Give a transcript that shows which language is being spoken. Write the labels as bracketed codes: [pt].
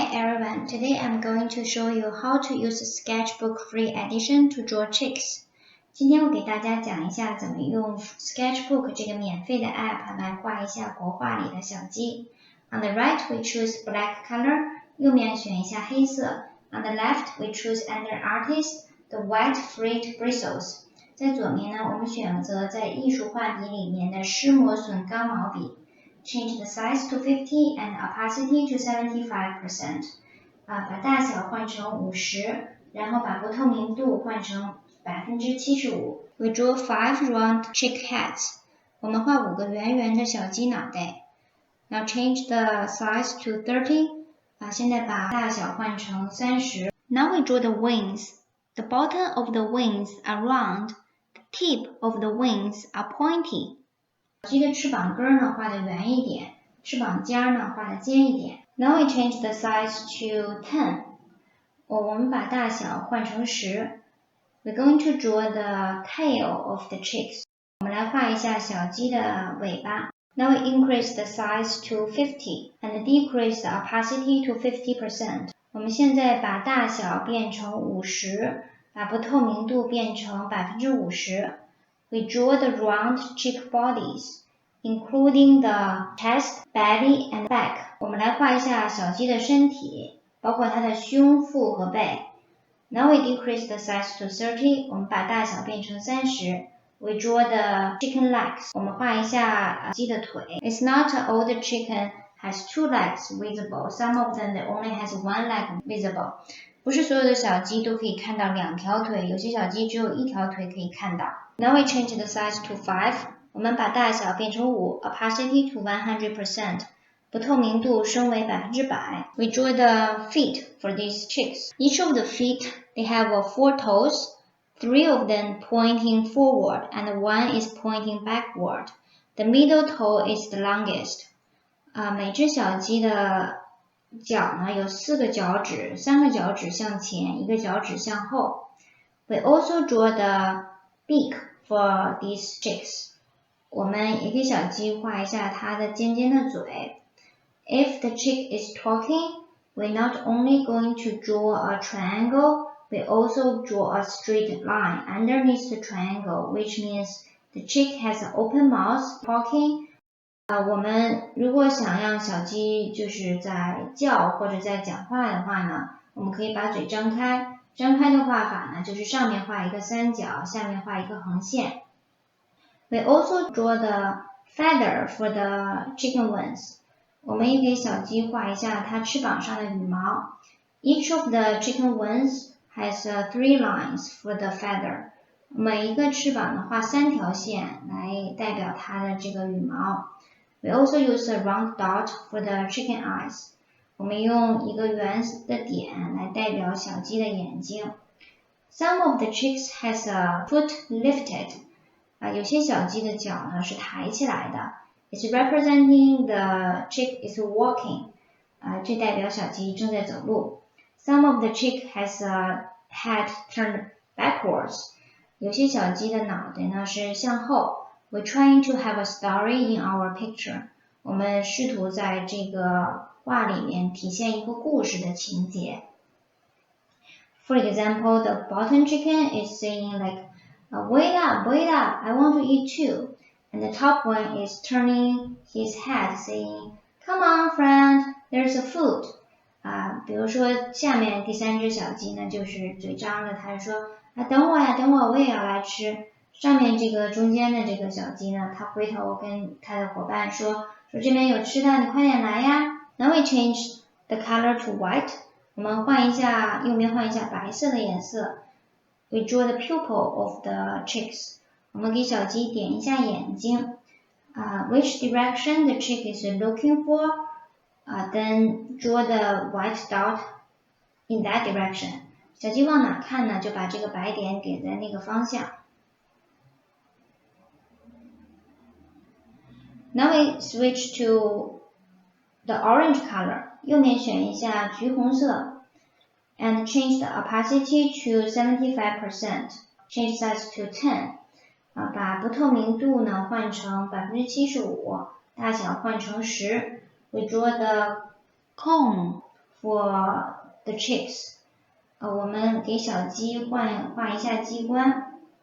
[en] everyone, today I'm going to show you how to use SketchBook Free Edition to draw chicks. [zh] 今天我给大家讲一下怎么用 SketchBook 这个免费的 app 来画一下国画里的小鸡。 [en] On the right, we choose black color. [zh] 右面选一下黑色。 [en] On the left, we choose under Artist, the white frayed bristles. [zh] 在左面呢，我们选择在艺术画笔里面的湿磨损钢毛笔。 [en] Change the size to 50 and opacity to 75%. [zh] 把大小换成50，然後把不透明度換成75%。 [en] We draw 5 round chick heads. [zh] 我們畫5個圓圓的小雞腦袋。 [en] Now change the size to 30. [zh] 現在把大小換成30。 [en] Now we draw the wings. The bottom of the wings are round. The tip of the wings are pointy. [zh] 小鸡的翅膀根呢画得圆一点，翅膀尖呢画得尖一点。 [en] Now we change the size to 10. [zh] 我们把大小换成10。 [en] We're going to draw the tail of the chicks. [zh] 我们来画一下小鸡的尾巴。 [en] Now we increase the size to 50 and decrease the opacity to 50%. [zh] 我们现在把大小变成50，把不透明度变成50%。 [en] We draw the round chick bodies, including the chest, belly, and back. [zh] 我们来画一下小鸡的身体，包括它的胸、腹和背。 [en] Now we decrease the size to 30. [zh] 我们把大小变成30。 [en] We draw the chicken legs. [zh] 我们画一下鸡的腿。 [en] It's not all the chicken has 2 legs visible. Some of them only has 1 leg visible. [zh] 不是所有的小鸡都可以看到2条腿，有些小鸡只有1条腿可以看到。 [en] Now we change the size to 5. [zh] 我们把大小变成5 [en] opacity to 100%. [zh] 不透明度升为100%。 [en] We draw the feet for these chicks. Each of the feet, they have 4 toes, 3 of them pointing forward and 1 is pointing backward. The middle toe is the longest. [zh] 每只小鸡的脚呢有4个脚趾，3个脚趾向前，1个脚趾向后。 [en] We also draw the beak for these chicks. [zh] 我们也给小鸡画一下它的尖尖的嘴。 [en] If the chick is talking, we're not only going to draw a triangle, we also draw a straight line underneath the triangle, which means the chick has an open mouth talking. [zh] 我们如果想让小鸡就是在叫或者在讲话的话呢，我们可以把嘴张开。张开的画法呢，就是上面画一个三角，下面画一个横线。 [en] We also draw the feather for the chicken wings. [zh] 我们也给小鸡画一下它翅膀上的羽毛。 [en] Each of the chicken wings has 3 lines for the feather. [zh] 每一个翅膀呢画3条线来代表它的这个羽毛。 [en] We also use a round dot for the chicken eyes. [zh] 我们用一个圆的点来代表小鸡的眼睛。 [en] Some of the chicks has a foot lifted. [zh] 有些小鸡的脚呢是抬起来的。 [en] It's representing the chick is walking. [zh] 这代表小鸡正在走路。 [en] Some of the chick has a head turned backwards. [zh] 有些小鸡的脑袋呢是向后。 [en] We're trying to have a story in our picture. [zh] 我们试图在这个画里面体现一个故事的情节。 [en] For example, the bottom chicken is saying like, wait up, I want to eat too. And the top one is turning his head saying, come on, friend, there's a food. [zh] 比如说下面第3只小鸡呢，就是嘴张着，它就说，等我呀，等我，我也要来吃。上面这个中间的这个小鸡呢，它回头跟它的伙伴说这边有吃的，你快点来呀。 [en] Now we change the color to white. [zh] 我们换一下，右边换一下白色的颜色。 [en] We draw the pupil of the chicks. [zh] 我们给小鸡点一下眼睛。 [en] Which direction the chick is looking for? Then draw the white dot in that direction. [zh] 小鸡往哪看呢？就把这个白点点在那个方向。 [en] Now we switch to the orange color. [zh] 右面选一下橘红色 [en] and change the opacity to 75%. Change size to 10. [zh] 把不透明度呢换成75%，大小换成10。 [en] We draw the cone for the chicks. [zh] 我们给小鸡画一下鸡冠。